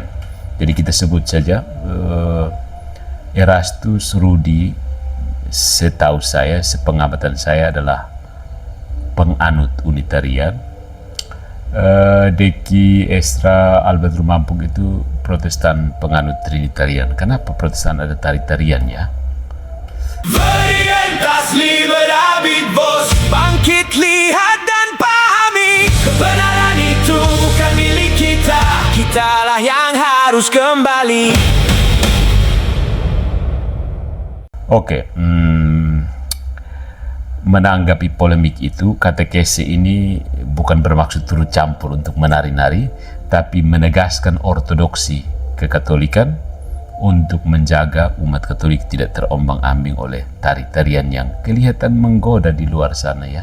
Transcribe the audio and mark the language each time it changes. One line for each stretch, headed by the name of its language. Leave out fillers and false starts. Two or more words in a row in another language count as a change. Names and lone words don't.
Indonesian: Jadi kita sebut saja Erastus Rudi, setahu saya, sepengamatan saya adalah penganut Unitarian. Deki Estra Albert Rumampung itu Protestan penganut Trinitarian. Kenapa Protestan ada tari-tarian ya?
Latin: Veritas liberabit vos,
Indonesian: bangkit lihat dan pahami, kebenaran itu kan milik kita, kitalah yang harus kembali. Oke, menanggapi polemik itu, katekese ini bukan bermaksud turut campur untuk menari-nari, tapi menegaskan ortodoksi kekatolikan untuk menjaga umat Katolik tidak terombang-ambing oleh tari-tarian yang kelihatan menggoda di luar sana ya.